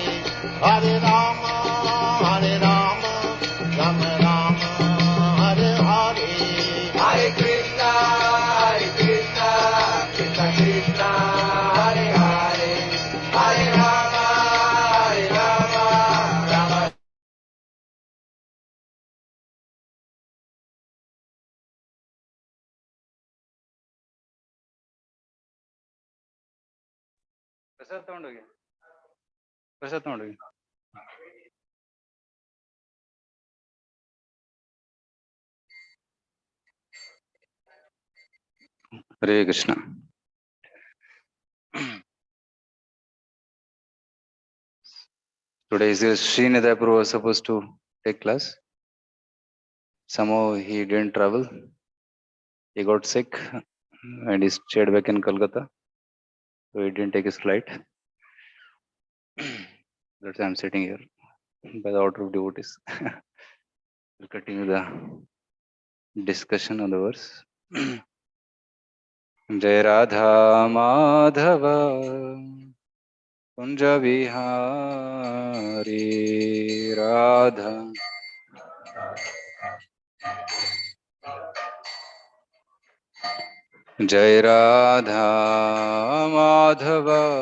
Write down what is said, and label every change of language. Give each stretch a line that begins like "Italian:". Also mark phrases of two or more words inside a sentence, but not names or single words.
Sanskrit: Hare Rama, Rama Rama, Hare Hare. Hare Krishna, Krishna Krishna, Hare Hare. Hare Rama, Rama.
Kannada: ಪ್ರಸಾದ್ ತಗೊಂಡೋಗಿ ಪ್ರಸಾದ್ ತಗೊಂಡೋಗಿ. ಹರೇ ಕೃಷ್ಣ.
English: Today is Srinidhi Prabhu was supposed to take class. Somehow he didn't travel. He got sick and he stayed back in Kolkata. So he didn't take his flight. That's why I'm sitting here by the order of devotees. We'll continue the discussion on the verse.
Sanskrit: Jai Radha Madhava Kunja Vihari Radha Jai Radha Madhava